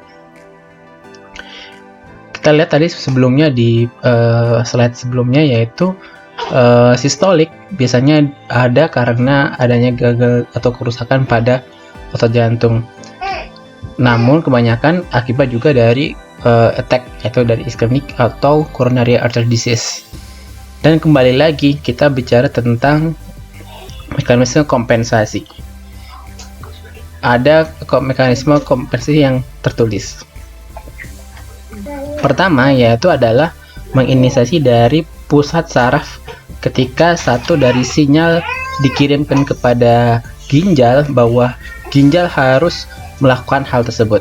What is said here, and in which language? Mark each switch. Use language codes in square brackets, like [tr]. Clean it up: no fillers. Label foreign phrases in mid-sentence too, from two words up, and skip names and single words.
[id] Kita lihat tadi sebelumnya di slide sebelumnya, yaitu sistolik biasanya ada karena adanya gagal atau kerusakan pada otot jantung. Namun kebanyakan akibat juga dari attack, yaitu dari ischemic atau [en] coronary artery disease. [id] Dan kembali lagi kita bicara tentang mekanisme kompensasi. ada mekanisme kompensasi yang tertulis. Pertama yaitu adalah menginisiasi dari pusat saraf ketika satu dari sinyal dikirimkan kepada ginjal bahwa ginjal harus melakukan hal tersebut.